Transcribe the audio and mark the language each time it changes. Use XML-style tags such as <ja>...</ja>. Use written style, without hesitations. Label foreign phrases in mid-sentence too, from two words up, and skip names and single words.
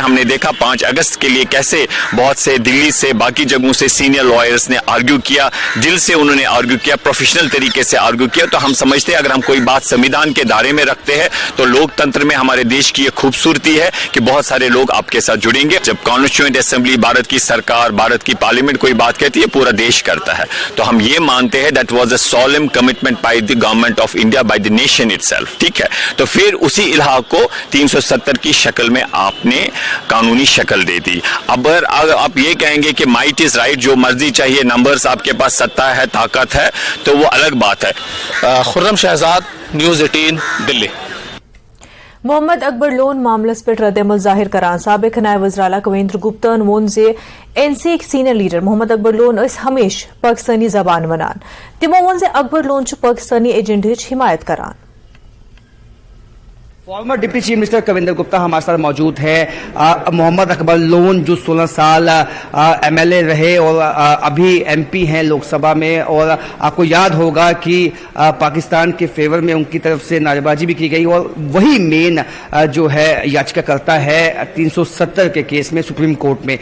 <hi>हमने देखा 5 अगस्त के लिए कैसे बहुत से दिल्ली से, बाकी जगहों से</hi> <en>senior lawyers</en> <hi>ने आर्ग्यू किया, दिल से उन्होंने आर्ग्यू किया, प्रोफेशनल तरीके से आर्ग्यू किया। तो हम समझते हैं अगर हम कोई बात संविधान के दायरे में रखते हैं तो लोकतंत्र में हमारे देश की ये खूबसूरती है कि बहुत सारे लोग आपके साथ जुड़ेंगे। जब</hi> <en>constituent assembly,</en> <hi>भारत की सरकार, भारत की पार्लियामेंट कोई बात कहती है, पूरा देश करता है। तो हम ये मानते हैं</hi> <en>that was a solemn commitment by the Government of India, by the nation itself.</en> <hi>ठीक है, तो फिर उसी इलाहा को 370 की शक्ल में आपने कानूनी शक्ल दे दी। अब अगर आप ये कहेंगे कि</hi> <en>might is right,</en> <hi>जो मर्जी चाहिए, नंबर्स आपके पास, सत्ता है, ताकत है, तो वो अलग बात है। खुर्रम शहजाद, न्यूज़ 18, दिल्ली।</hi> <ks>मोहम्मद अकबर लोन मामलस पे रद्दमल जाहिर करान साबिक नायब वज़ीर कवेंद्र गुप्ता वोन जे NC</ks> <en>senior leader</en> <ks>मोहम्मद अकबर लोन हमेश पाकिस्तानी जबान वनान। तिमो वोन जे अकबर लोन पाकिस्तानी एजेंडे हिमायत करान।</ks> <en>former deputy chief minister</en> <hi>कविंदर गुप्ता हमारे साथ मौजूद है। मोहम्मद अकबर लोन जो 16 साल MLA रहे और अभी MP हैं लोकसभा में, और आपको याद होगा कि पाकिस्तान के फेवर में उनकी तरफ से नारेबाजी भी की गई, और वही मेन जो है याचिकाकर्ता है 370 के केस में सुप्रीम कोर्ट में।</hi>